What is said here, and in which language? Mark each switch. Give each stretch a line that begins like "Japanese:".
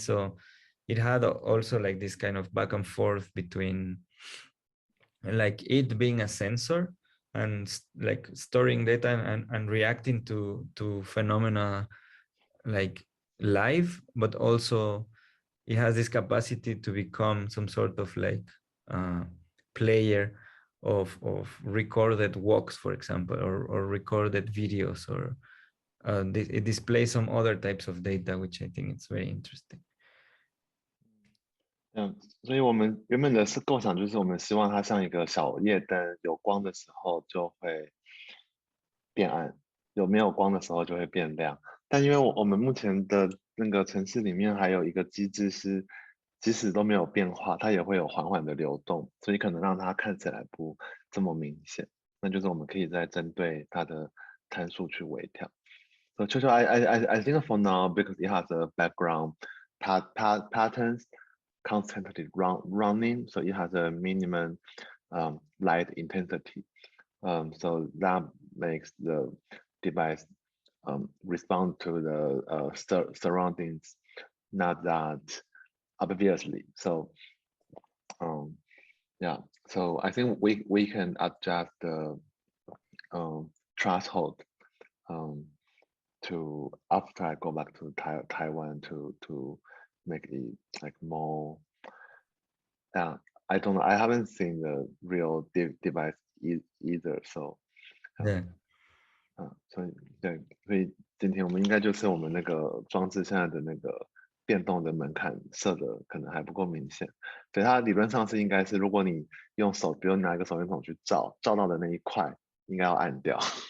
English: So it had also like this kind of back and forth between like it being a sensor and like storing data and reacting to phenomena like live, but also it has this capacity to become some sort of like player of recorded walks, for example, or recorded videos, or it displays some other types of data, which I think it's very interesting.
Chinese: 所以我们原本的构想就是我们希望它像一个小夜灯，有光的时候就会变暗，没有光的时候就会变亮。但因为我们目前的那个程式里面还有一个机制是，即使都没有变化，它也会有缓缓的流动，所以可能让它看起来不这么明显。那就是我们可以再针对它的参数去微调。
English: So Chucho, I think for now, because it has a background patterns constantly running, so it has a minimum light intensity. So that makes the device respond to the surroundings not that obviously. So yeah, so I think we can adjust the threshold to after I go back to Taiwan to make it like more. Yeah, I don't know. I haven't seen the real device either. So Yeah.
Chinese: 所以今天我们应该就是我们那个装置现在的那个变动的门槛设的可能还不够明显，所以它理论上是应该是，如果你用手，比如拿一个手电筒去照到的那一块，应该要按掉。